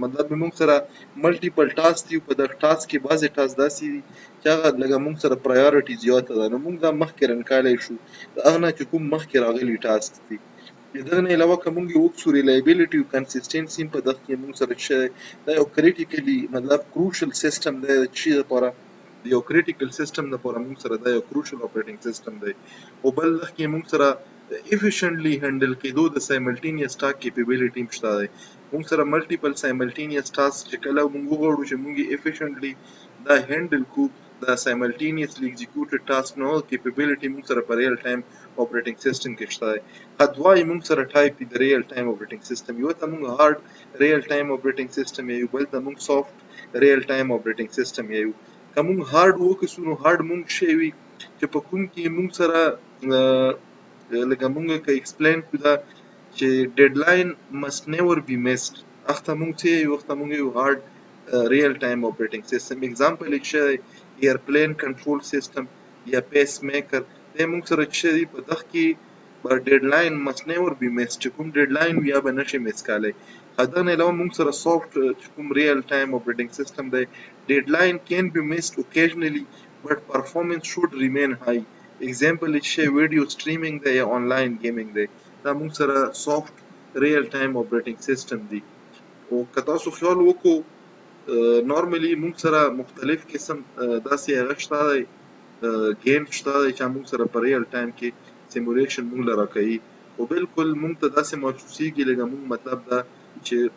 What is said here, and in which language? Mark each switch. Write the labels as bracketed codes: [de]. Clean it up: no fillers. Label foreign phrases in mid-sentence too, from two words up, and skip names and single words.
[ps] مطلب موږ سره [en] multiple task [ps] دي، په دغه ټاسک کې بعضې ټاسک داسې دي چې هغه لږه موږ سره پرایورټي زیاته ده، نو موږ دا مخکې رن کولی شو د هغه نه چې کوم مخکې راغلي ټاسک دي. د دغه نه علاوه که موږ وکړو ریلایبلیټي او کنسسټنسي په دغه کې موږ سره څه دا یو کریټیکلي مطلب [en] crucial system [ps] دی د څه لپاره، د یو [en] critical system [ps] لپاره موږ سره دا یو [en] crucial operating system [ps] دی. او بل دغه کې موږ سره [en] efficiently handle [ps] کېدو د [en] simultaneous task capability [ps] هم شته دی. موږ سره [en] multiple simultaneous task [ps] چې کله موږ وغواړو چې موږ efficiently دا handle کو دا [en] simultaneously executed task [ps] نو capability موږ سره په [en] real time operating system [ps] کې شته دی. دوه موږ سره ټایپ د [en] real time operating system، [ps] یو ته موږ [en] hard real time operating system [ps] یو، بل ته موږ [en] soft real time operating system [ps] یو. که موږ hard وکړو نو hard موږ شی وي چې په کوم کې موږ سره لکه موږ که ایکسپلین کړو دا چې [en] deadline must never be missed. [ps] اخته مونږ څه یو وخت مونږ یو [en] hard real time operating system example [ps] چې [en] airplane control system [ps] یا pacemaker دا مونږ سره چې په دغه کې [en] deadline must never be missed [ps] چې کوم deadline یا به نشي miss کالی هدا نه علاوه مونږ سره soft کوم [en] real time operating system [ps] دی [en] deadline can be missed occasionally but performance should remain high example [ps] چې video streaming دی یا online gaming دی دا مونږ سره [en] soft real time operating system [ps] دی او که تاسو خیال وکړو نورمالي مونږ سره مختلف قسم داسې هغه شته دی ګیم شته دی چې مونږ سره په [en] real time [ps] کې سیمولیشن مونږ لره کوي او بالکل مونږ ته داسې محسوسیږي لکه مونږ مطلب دا چې